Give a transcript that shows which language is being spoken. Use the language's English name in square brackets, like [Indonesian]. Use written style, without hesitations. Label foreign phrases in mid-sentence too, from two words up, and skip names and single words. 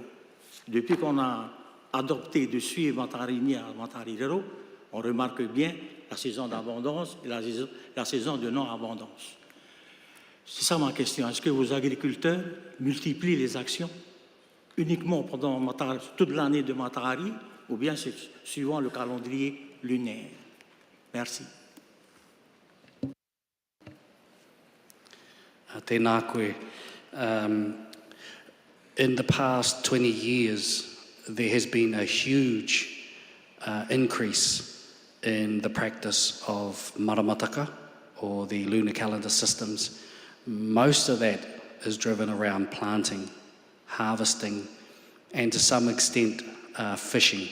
[French] Depuis qu'on a adopté de suivre Matari'i, on remarque bien la saison d'abondance et la saison de non-abondance. C'est ça ma question. Est-ce que vos agriculteurs multiplient les actions uniquement pendant toute l'année de Matari'i, ou bien c'est suivant le calendrier lunaire? Merci. [Māori] Tēnā koe. [English] In the past 20 years, there has been a huge increase in the practice of maramataka, or the lunar calendar systems. Most of that is driven around planting, harvesting, and to some extent fishing.